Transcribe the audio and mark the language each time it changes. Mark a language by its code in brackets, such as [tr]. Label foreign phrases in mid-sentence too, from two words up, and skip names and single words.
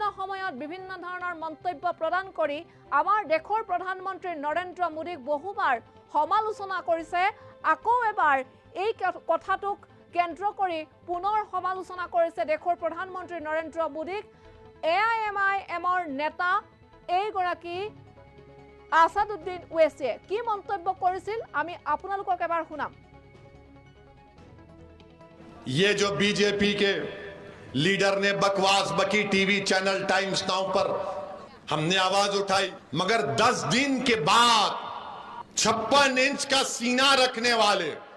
[as] সময়ত বিভিন্ন ধৰণৰ মন্তব্য প্ৰদান কৰি আমাৰ দেশৰ প্ৰধানমন্ত্ৰী নৰেন্দ্ৰ মোদীক বহুবাৰ সমালোচনা কৰিছে আকৌ এবাৰ এই কথাটোক কেন্দ্ৰ কৰি পুনৰ সমালোচনা কৰিছে দেশৰ প্ৰধানমন্ত্ৰী নৰেন্দ্ৰ মোদীক AIMIMৰ নেতা এইগৰাকী আসাদুদ্দিন ওৱেইছিয়ে কি মন্তব্য কৰিছিল আমি আপোনালোকক এবাৰ শুনাম [hi] ये जो बीजेपी के लीडर ने बकवास बकी [en] TV channel [hi] टाइम्स नाउ पर हमने आवाज उठाई मगर 10 दिन के बाद 56 इंच का सीना रखने वाले